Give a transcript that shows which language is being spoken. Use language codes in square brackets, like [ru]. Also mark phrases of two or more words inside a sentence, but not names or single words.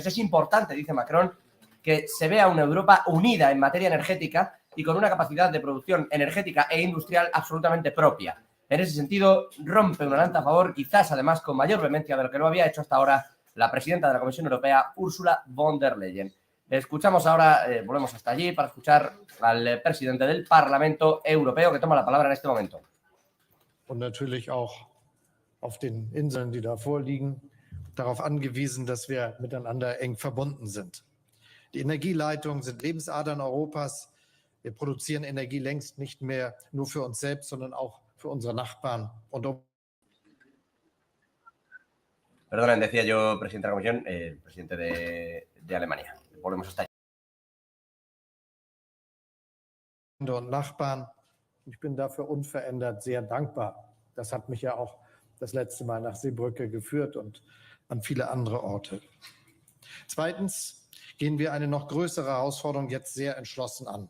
[es] Es importante, dice Macron, que se vea una Europa unida en materia energética y con una capacidad de producción energética e industrial absolutamente propia. En ese sentido, rompe una lanza a favor, quizás además con mayor vehemencia de lo que lo había hecho hasta ahora la presidenta de la Comisión Europea, Ursula von der Leyen. Escuchamos ahora, volvemos hasta allí para escuchar al presidente del Parlamento Europeo que toma la palabra en este momento. [de] Und natürlich auch auf den Inseln, die da vorliegen, darauf angewiesen, dass wir miteinander eng verbunden sind. Die Energieleitungen sind Lebensadern Europas. Wir produzieren Energie längst nicht mehr nur für uns selbst, sondern auch für unsere Nachbarn und [es] Perdonen, decía yo, presidente de la Comisión, presidente de Alemania. Volvemos hasta allí. [de] und Nachbarn. Ich bin dafür unverändert sehr dankbar. Das hat mich ja auch das letzte Mal nach Seebrücke geführt und an viele andere Orte. Zweitens gehen wir eine noch größere Herausforderung jetzt sehr entschlossen an.